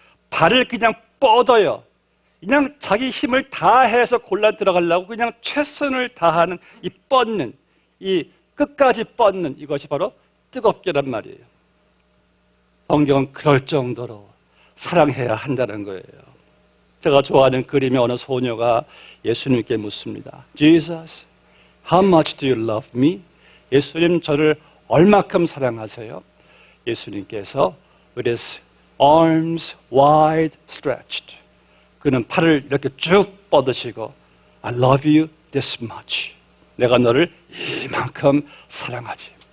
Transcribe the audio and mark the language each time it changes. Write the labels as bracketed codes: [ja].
[ko] 발을 그냥 뻗어요. 그냥 자기 힘을 다해서 골라인 들어가려고 그냥 최선을 다하는 이 뻗는, 이 끝까지 뻗는 이것이 바로 뜨겁게란 말이에요. 성경은 그럴 정도로 사랑해야 한다는 거예요. 제가 좋아하는 그림의 어느 소녀가 예수님께 묻습니다. [en] Jesus, how much do you love me? [ko] 예수님 저를 얼마큼 사랑하세요? 예수님께서 [en] with his arms wide stretched [ko] 그는 팔을 이렇게 쭉 뻗으시고 [en] I love you this much [ko] 내가 너를 이만큼 사랑하지.